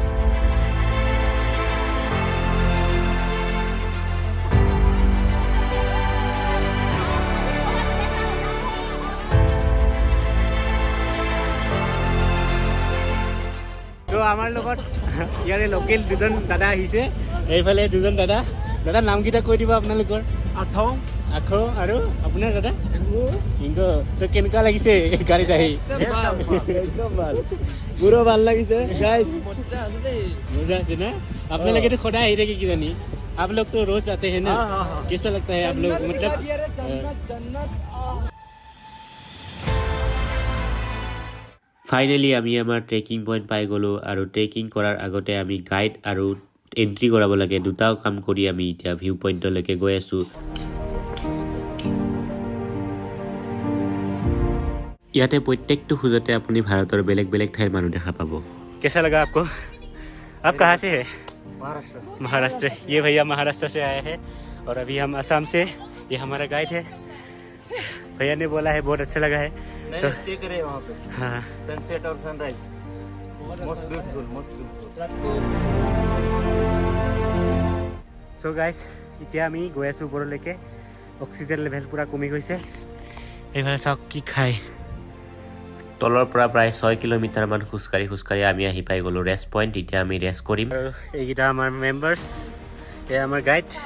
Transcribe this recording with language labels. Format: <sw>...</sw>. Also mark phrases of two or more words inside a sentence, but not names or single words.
<as>তো আমাৰ লগত ইয়াৰে লোকেল দুজন দাদা আহিছে, এইফালে দুজন দাদা। দাদাৰ নামকেইটা কৈ দিব আপোনালোকৰ। আখো আৰু আপোনাৰ দাদা হিংগো। তো কেনেকুৱা লাগিছে গাড়ীত আহি? একদম ভাল, মোৰো ভাল লাগিছে গাইজ, মজা আছে না? আপোনালোকেতো সদায় আহি থাকে কিজানি,</as> <hi>आप लोग तो रोज आते हैं ना? कैसा लगता है आप लोग, मतलब</hi> <as>ফাইনেলি আমি আমাৰ</as> <en>trekking point</en> <as>পাই গ'লোঁ আৰু ট্ৰেকিং কৰাৰ আগতে আমি গাইড আৰু এণ্ট্ৰি কৰাব লাগে, দুটাও কাম কৰি আমি এতিয়া ভিউ পইণ্টলৈকে গৈ আছোঁ। ইয়াতে প্ৰত্যেকটো খোজতে আপুনি ভাৰতৰ বেলেগ বেলেগ ঠাইৰ মানুহ দেখা পাব।</as> <hi>कैसा लगा आपको? आप कहाँ से है? महाराष्ट्र। ये भैया महाराष्ट्र से आए हैं और अभी हम असम से। ये हमारा गाइड है, भैया ने बोला है बहुत अच्छा लगा है। तो स्टे करे वहाँ पे। हाँ, सनसेट और</hi> <en>sunrise most beautiful, most beautiful. so guys</en> <as>এতিয়া আমি গৈ আছোঁ ওপৰলৈকে।</as> <en>oxygen level</en> <as>পুৰা কমি গৈছে। এইফালে চাওক কি খায়। তলৰ পৰা প্ৰায় 6 কিলোমিটাৰমান খোজকাঢ়ি আমি আহি পাই গ'লোঁ</as> <en>rest point.</en> <as>এতিয়া আমি ৰেষ্ট কৰিম। আৰু এইকেইটা আমাৰ মেম্বাৰ্ছ, এয়া আমাৰ গাইড।</as>